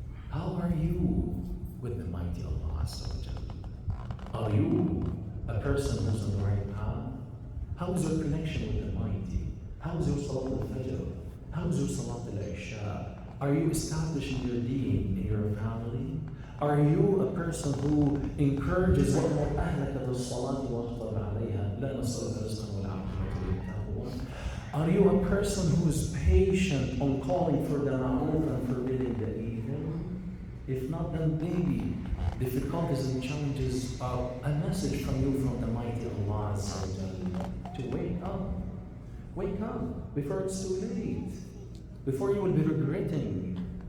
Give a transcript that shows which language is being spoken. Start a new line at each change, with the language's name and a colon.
English: How are you with the mighty Allah Azza wa Jal? Are you a person who's on the right path? How is your connection with the mighty? How is your Salat al-Fajr? How is your Salat al-Isha? Are you establishing your deen in your family? Are you a person who encourages
Arabic: وَأْمُرْ أَهْلَكَ بِالصَّلَاةِ وَاصْطَبِرْ عَلَيْهَا لَا نَسْأَلُكَ رِزْقًا وَالْعَاقِبَةُ لِلتَّقْوَى?
English: Are you a person who is patient on calling for the ma'ruf and forbidding the evil? If not, then maybe difficulties and challenges are a message from you from the mighty Allah Azza wa Jalla to wake up. Wake up before it's too late. Before you will be regretting.